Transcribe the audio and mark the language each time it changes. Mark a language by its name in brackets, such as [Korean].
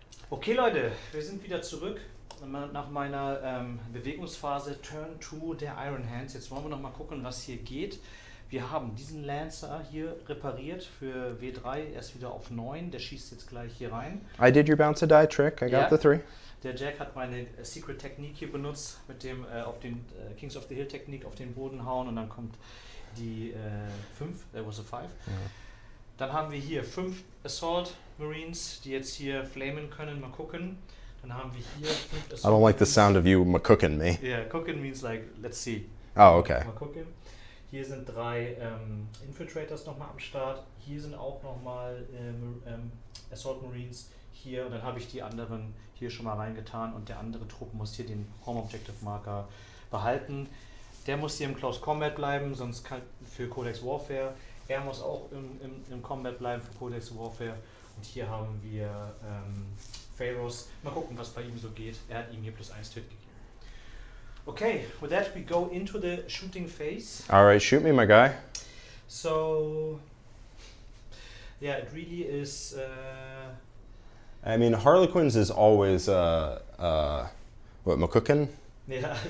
[German] Okay Leute, wir sind wieder zurück nach meiner Bewegungsphase Turn 2 der Iron Hands. Jetzt wollen wir noch mal gucken, was hier geht. Wir haben diesen Lancer hier repariert für W3, er ist wieder auf 9, der schießt jetzt gleich hier rein. [English] I did your bounce a die trick, I got the 3. [German] Der Jack hat meine Secret Technik hier benutzt, mit dem auf den Kings of the Hill Technik auf den Boden hauen und dann kommt die 5, [English] there was a 5. [German] Ja. Dann haben wir hier 5 Assault Marines, die jetzt hier flamen können, mal gucken. Dann haben wir hier 5 Assault [English] I don't like the sound of you cooking me. Yeah, cooking means like, let's see. Oh, okay. [German] Mal gucken. Hier sind 3 Infiltrators nochmal am Start. Hier sind auch nochmal Assault Marines hier. Und dann habe ich die anderen hier schon mal reingetan. Und der andere Trupp muss hier den Home Objective Marker behalten. Der muss hier im Close Combat bleiben, sonst kann für Codex Warfare. Er muss auch im Combat bleiben für Codex Warfare. Und hier haben wir Pharaohs. Mal gucken, was bei ihm so geht. Er hat ihm hier +1 Hit gegeben. [English] Okay, with that we go into the shooting phase. All right, shoot me, my guy. So, yeah, it really is... I mean, Harlequins is always, what, McCookin? yeah,